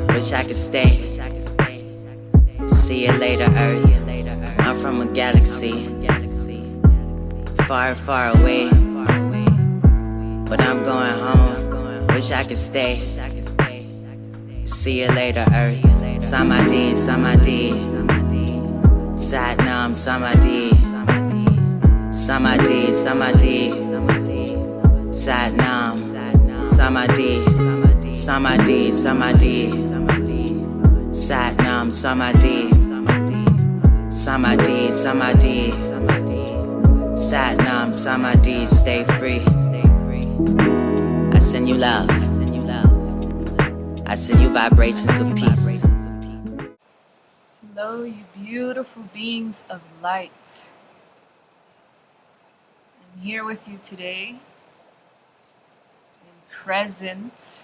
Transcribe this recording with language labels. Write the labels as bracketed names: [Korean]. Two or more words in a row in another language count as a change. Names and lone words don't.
[English] Wish I could stay. See you later, Earth. I'm from a galaxy far, far away, but I'm going home. Wish I could stay. See you later, Earth. [Sanskrit] Samadhi, Samadhi, Satnam, Samadhi, Samadhi, Samadhi, Satnam, Samadhi, Samadhi, Samadhi, Satnam, Samadhi, Samadhi, Samadhi, Satnam, Samadhi. [English] Stay free. I send you love. I send you vibrations of peace. Hello, you beautiful beings of light. I'm here with you today in present.